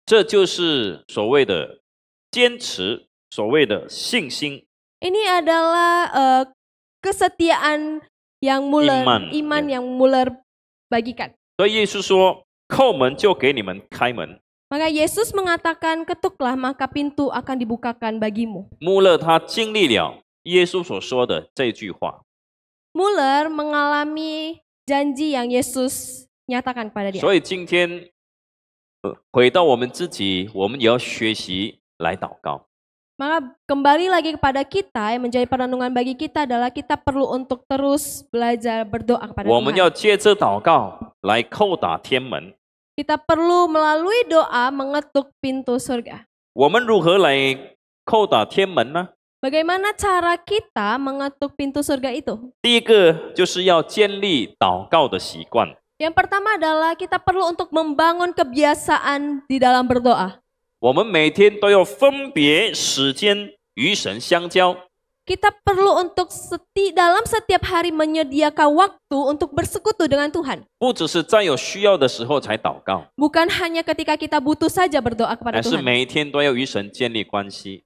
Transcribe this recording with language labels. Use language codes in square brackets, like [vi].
[zh] 这就是所谓的坚持，所谓的信心。 [id] Ini adalah kesetiaan yang Muller, iman yang Muller bagikan. [zh] 所以耶稣说：“叩门就给你们开门。” [id] Maka Yesus mengatakan, ketuklah maka pintu akan dibukakan bagimu. [zh] 穆勒他经历了耶稣所说的这句话， [id] Muller mengalami janji yang Yesus nyatakan kepada dia. [zh] 所以今天回到我们自己，我们也要学习来祷告。 [id] Maka kembali lagi kepada kita, yang menjadi perenungan bagi kita adalah kita perlu untuk terus belajar berdoa kepada [zh] 我们 [id] Tuhan. [zh] 要借着祷告来叩打天门。 [id] Kita perlu melalui doa mengetuk pintu surga. [zh] 我们如何来叩打天门呢？ [id] Bagaimana cara kita mengetuk pintu surga itu? [zh] 第一个就是要建立祷告的习惯。 [id] Yang pertama adalah kita perlu untuk membangun kebiasaan di dalam berdoa. [zh] 我们每天都要分别时间与神相交。 [id] Kita perlu untuk dalam setiap hari menyediakan waktu untuk bersekutu dengan Tuhan. [zh] 不只是在有需要的时候才祷告， [id] Bukan hanya ketika kita butuh saja berdoa [zh] 而 [id] kepada [zh] 是 [id] Tuhan. [zh] 每一天都要与神建立关系。